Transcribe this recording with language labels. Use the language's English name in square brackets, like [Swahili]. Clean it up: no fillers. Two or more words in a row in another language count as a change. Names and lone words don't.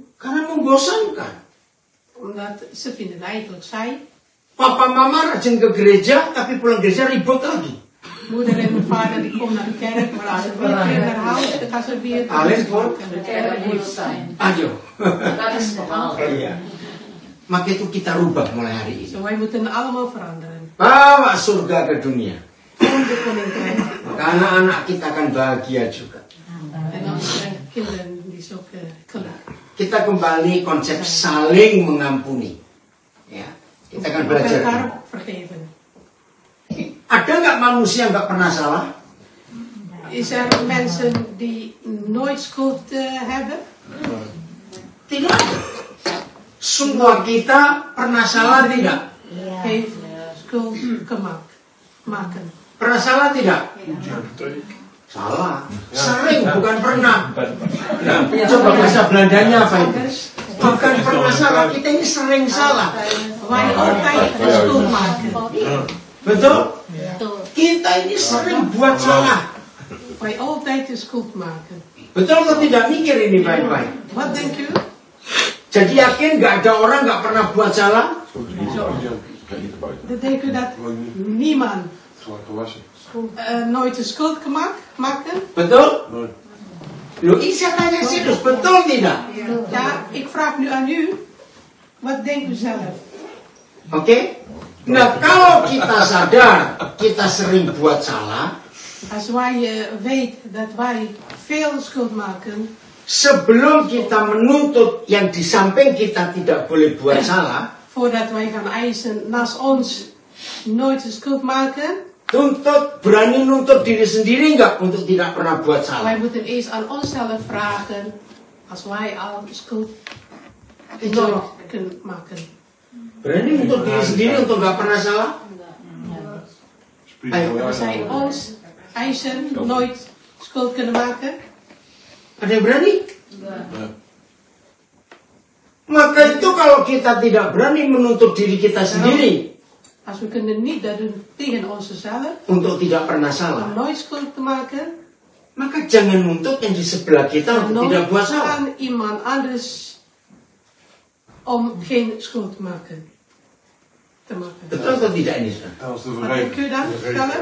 [Indonesian] Karena membosankan. [Dutch] Omdat ze vinden eigenlijk saai. [Indonesian] Papa mama rajin ke gereja, tapi pulang gereja ribut lagi. [Dutch] Moeder en vader die komen naar de kerk, maar als ze weer terug naar huis, dan gaan ze weer Alleen voor? de kerk moet zijn. [Indonesian] Ayo. [Dutch] Dat is normaal. [Indonesian] Iya. Maka itu kita rubah mulai hari ini. [Dutch] Zo, wij moeten allemaal veranderen. [Indonesian] Bawa surga ke dunia. [Dutch] Kom de koninkrijk. [Indonesian] Maka anak-anak kita akan bahagia juga. [Dutch] En onze kinderen die is ook gelukkig. [Indonesian] Kita kembali konsep saling mengampuni. Ya, kita akan belajar. [Dutch] Elkaar vergeven. [Indonesian] Ada nggak manusia nggak pernah salah? [Dutch] Is er mensen die nooit schuld hebben? [Indonesian] Tidak ada. Semua kita pernah salah tidak? [Dutch] Heeft schuld maken. [Indonesian] Pernah salah tidak? Salah. Sering, bukan pernah. Nah, coba bahasa Belandanya apa itu? Bukan pernah salah, kita ini sering salah. [Dutch] Wij altijd schuld maken. [Indonesian] Betul? Kita ini sering buat salah. [Dutch] Wij altijd de schuld maken. [Indonesian] Betul atau tidak? Mikir ini baik-baik. [Dutch] Wat denkt u? [Indonesian] Jadi yakin nggak ada orang nggak pernah buat salah? [Dutch] Dan denkt u dat niemand nooit de schuld maken? [Indonesian] Betul? Loh, ini saya tanya serius, betul tidak? [Dutch] Ja, ik vraag nu aan u. Wat denkt u zelf? [Indonesian] Oke? Nah, kalau kita sadar kita sering buat salah, [Dutch] Als wij weten dat wij veel schuld maken, [Indonesian] sebelum kita menuntut yang di samping kita tidak boleh buat salah, [Dutch] voordat wij gaan eisen naast ons nooit de schuld maken, [Indonesian] berani nuntut diri sendiri nggak untuk tidak pernah buat [Dutch] wij [Indonesian] salah? [Dutch] moeten eerst aan onszelf vragen, als wij al schuld nooit kunnen maken. [Indonesian] Berani nuntut diri sendiri untuk nggak pernah salah? [Dutch] Als wij ons eisen nooit schuld kunnen maken, [Indonesian] Ada yang berani? Enggak. Maka itu kalau kita tidak berani menuntut diri kita sendiri. [Dutch] Als we kunnen niet dat doen tegen onszelf, [Indonesian] Untuk tidak pernah salah. [Dutch] om nooit schuld te maken, [Indonesian] Maka jangan nuntut yang di sebelah kita dan untuk tidak [Dutch] nooit [Indonesian] buat salah. [Dutch] aan iemand anders om geen schuld te maken. [Indonesian] Betul atau tidak ini? [Dutch] Dat was te Wat kun je dan vertellen?